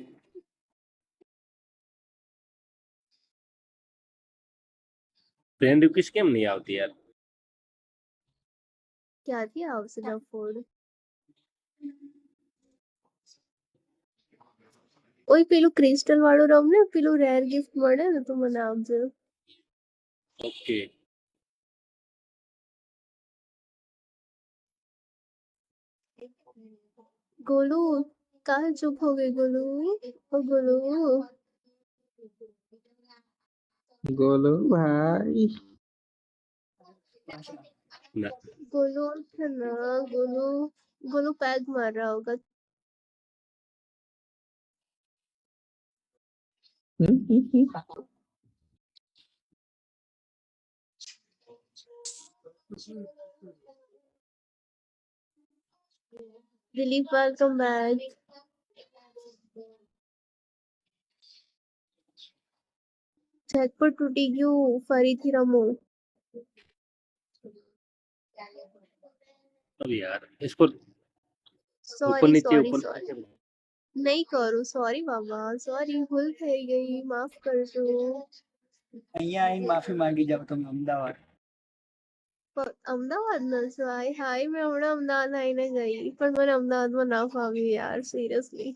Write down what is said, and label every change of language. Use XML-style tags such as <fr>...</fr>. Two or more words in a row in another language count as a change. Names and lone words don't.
<en>friend request</en> <gu>કેમ નહીં આવતી યાર? ક્યાંથી આવશે ડફોડ? ઓય, પેલું ક્રિસ્ટલ વાળું રમ ને, પેલું</gu> <en>rare gift</en> <gu>મળે ને તો મને આપજો. ઓકે.</gu> <hi>गोलू, कहाँ चुप हो गए गोलू? ओ गोलू,</hi> <gu>ગોલુ ભાઈ. ના</gu> <hi>गोलू है ना, गोलू, गोलू पैग मार रहा होगा. दिलीप,</hi> <en>welcome back.</en> <gu>જેકપોટ તૂટી ગયું, ફરીથી રમો.</gu> <hi>अब यार इसको ऊपर</hi> <gu>સોરી</gu> <hi>नीचे</hi> <gu>સોરી</gu> <hi>ऊपर</hi> <gu>સોરી,</gu> <hi>नीचे।</hi> <gu>નહીં કરું. સોરી બાબા, સોરી, ભૂલ થઈ ગઈ, માફ કરજો. અહીંયા આવીને માફી માંગી જાવ તમે અમદાવાદ. અમદાવાદ ન છો? હાય હાય, મેં હમણાં અમદાવાદ આવીને ગઈ, પણ મને અમદાવાદમાં ના ફાવ્યું યાર, સિરિયસલી.</gu>